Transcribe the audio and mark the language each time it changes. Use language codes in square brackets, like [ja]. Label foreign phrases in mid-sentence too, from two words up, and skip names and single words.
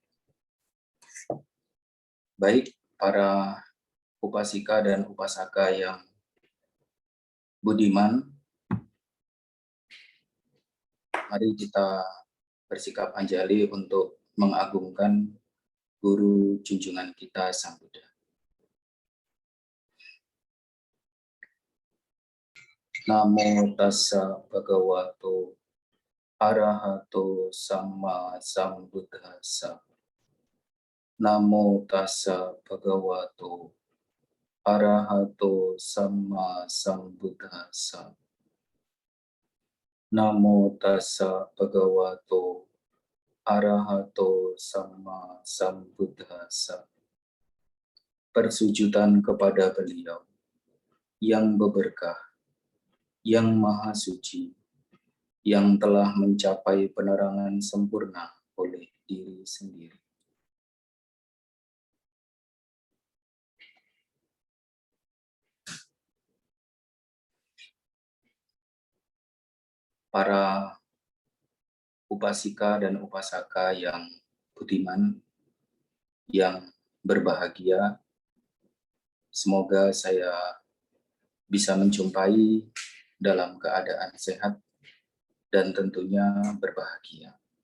[id] Baik para upasika dan upasaka yang budiman, mari kita bersikap anjali untuk mengagungkan guru junjungan kita Sang Buddha. [pi] Namo tassa bhagavato arahato samma sambuddhassa. Namo tassa bhagavato arahato samma sambuddhassa. Namo tassa bhagavato arahato samma sambuddhassa. [id] Persujudan kepada beliau yang berberkah, yang maha suci, yang telah mencapai penerangan sempurna oleh diri sendiri. Para upasika dan upasaka yang budiman, yang berbahagia, semoga saya bisa menjumpai dalam keadaan sehat dan tentunya berbahagia.